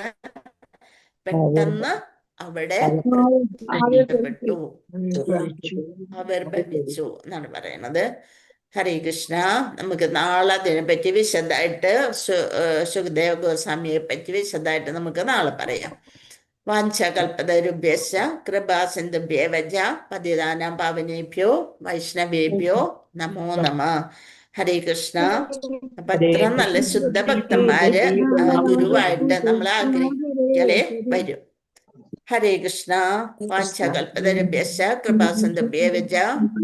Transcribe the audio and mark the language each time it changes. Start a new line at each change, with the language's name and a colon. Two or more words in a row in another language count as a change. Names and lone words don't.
Malayalam: പെട്ടെന്ന് അവിടെ ആവിർഭവിച്ചു എന്നാണ് പറയുന്നത്.
Sanskrit: ഹരേ കൃഷ്ണ.
Malayalam: നമുക്ക് നാളെ അതിനെപ്പറ്റി വിശദമായിട്ട് ശുകദേവ ഗോസ്വാമിയെ പറ്റി വിശദമായിട്ട് നമുക്ക് നാളെ പറയാം.
Sanskrit: വാഞ്ചകൽപതരുഭ്യശ്ച കൃപാസിന്ധുഭ്യേവ ച പതിതാനാം പാവനേഭ്യോ വൈഷ്ണവേഭ്യോ നമോ നമഃ. ഹരേ കൃഷ്ണ.
Malayalam: അപ്പൊ അത്ര നല്ല ശുദ്ധഭക്തന്മാര് ഗുരുവായിട്ട് നമ്മളെ ആഗ്രഹിക്കലേ വരും.
Sanskrit: ഹരേ കൃഷ്ണ. വാഞ്ചകൽപതരുഭ്യശ്ച കൃപാസിന്ധുഭ്യേവ ച